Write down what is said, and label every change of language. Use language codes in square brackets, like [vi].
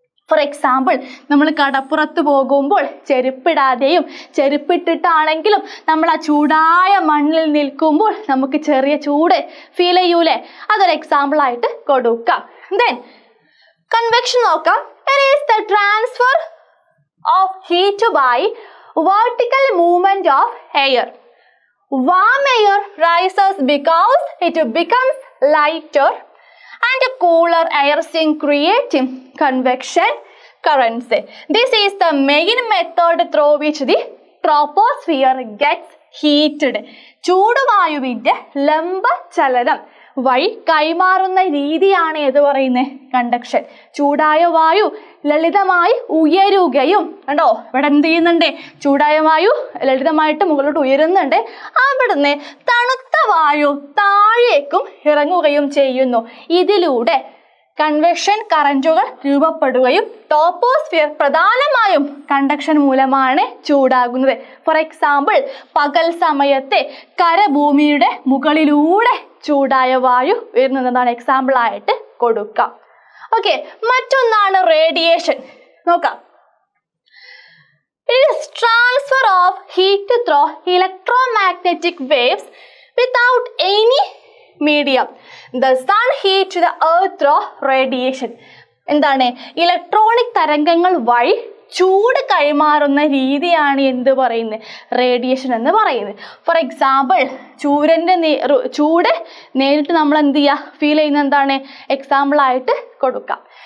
[ml] For example, നമ്മൾ കടപ്പുറത്ത് പോകുമ്പോൾ ചെരുപ്പിടാതെയും ചെരുപ്പിട്ടിട്ടാണെങ്കിലും നമ്മൾ ആ ചൂടായ മണ്ണിൽ നിൽക്കുമ്പോൾ നമുക്ക് ചെറിയ ചൂട് ഫീൽ ചെയ്യൂലേ? അതൊരു എക്സാമ്പിൾ ആയിട്ട് കൊടുക്കാം. ദെൻ കൺവെക്ഷൻ നോക്കാം. [en] It is the transfer of heat by vertical movement of air. Warm air rises because it becomes lighter and cooler air in creating convection currents. This is the main method through which the troposphere gets heated. [ml] ചൂടുവായുവിന്റെ ലംബ ചലനം വഴി കൈമാറുന്ന രീതിയാണ് ഏത് പറയുന്നത്, conduction. ചൂടായ വായു ലളിതമായി ഉയരുകയും, കണ്ടോ ഇവിടെ എന്ത് ചെയ്യുന്നുണ്ട്, ചൂടായ വായു ലളിതമായിട്ട് മുകളിലോട്ട് ഉയരുന്നുണ്ട്, അവിടുന്ന് തണുത്ത വായു താഴേക്കും ഇറങ്ങുകയും ചെയ്യുന്നു. ഇതിലൂടെ കൺവെക്ഷൻ കറന്റുകൾ രൂപപ്പെടുകയും ടോപ്പോസ്ഫിയർ പ്രധാനമായും കണ്ടക്ഷൻ മൂലമാണ് ചൂടാകുന്നത്. ഫോർ എക്സാമ്പിൾ, പകൽ സമയത്തെ കരഭൂമിയുടെ മുകളിലൂടെ ചൂടായ വായു വരുന്നതാണ് എക്സാമ്പിൾ ആയിട്ട് കൊടുക്കാം. ഓക്കെ, മറ്റൊന്നാണ് റേഡിയേഷൻ. നോക്കാം. [en] It is transfer of heat through electromagnetic waves without any medium. The sun heats the earth through radiation. [ml] എന്താണ്, ഇലക്ട്രോണിക് തരംഗങ്ങൾ വഴി ചൂട് കൈമാറുന്ന രീതിയാണ് എന്ത് പറയുന്നത്, റേഡിയേഷൻ എന്ന് പറയുന്നത്. ഫോർ എക്സാമ്പിൾ, സൂര്യൻ്റെ ചൂട് നേരിട്ട് നമ്മൾ എന്ത് ചെയ്യുക, ഫീൽ ചെയ്യുന്ന എന്താണ്, എക്സാമ്പിൾ ആയിട്ട് കൊടുക്കാം.